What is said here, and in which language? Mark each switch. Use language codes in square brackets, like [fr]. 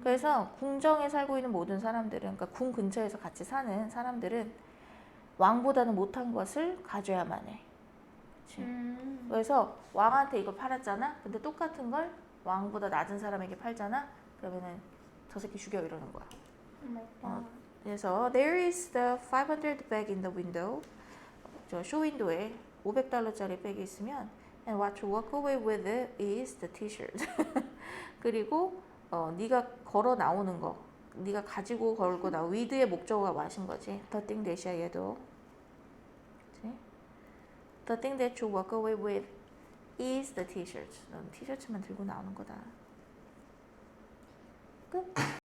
[ko] 그래서 궁정에 살고 있는 모든 사람들은, 그러니까 궁 근처에서 같이 사는 사람들은 왕보다는 못한 것을 가져야만 해. 그치? 그래서 왕한테 이걸 팔았잖아. 근데 똑같은 걸 왕보다 낮은 사람에게 팔잖아. 그러면은 저 새끼 죽여 이러는 거야. [en] 그래서 there is the 500 bag in the window. [ko] 저 쇼윈도에 $500짜리 백이 있으면 [en] and what you walk away with is the t-shirt. [ko] 그리고 네가 걸어 나오는 거, 네가 가지고 걸고 나 with의 목적어가 마신 거지. [en] The thing that이야 [ko] 얘도. 그치? [en] The thing that you walk away with is the t-shirt. [ko] 넌 티셔츠만 들고 나오는 거다. 끝.